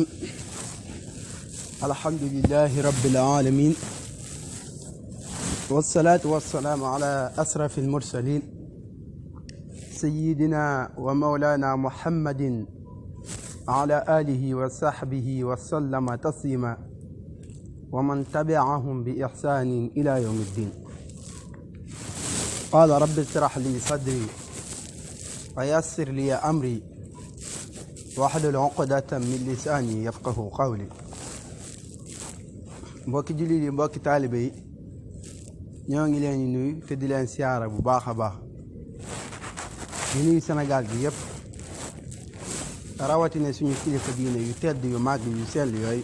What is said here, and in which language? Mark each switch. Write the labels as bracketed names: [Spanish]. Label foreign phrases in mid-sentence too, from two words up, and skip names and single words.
[Arabic] الحمد لله رب العالمين، والصلاة والسلام على أشرف المرسلين سيدنا ومولانا محمد على آله وصحبه وسلم تسليما ومن تبعهم بإحسان إلى يوم الدين. قال رب اشرح لي صدري ويسر لي أمري واحلل عقدة من لساني يفقهوا قولي. [Wolof] mbokki jullit yi, mbokki taalibe yi, ñoo ngi leen di nuyu te di leen siyaara bu baax a baax. di nuyu Sénégal gi yëpp, rawatina suñu kilifa diine yu tedd yu màgg yu sell yooyu.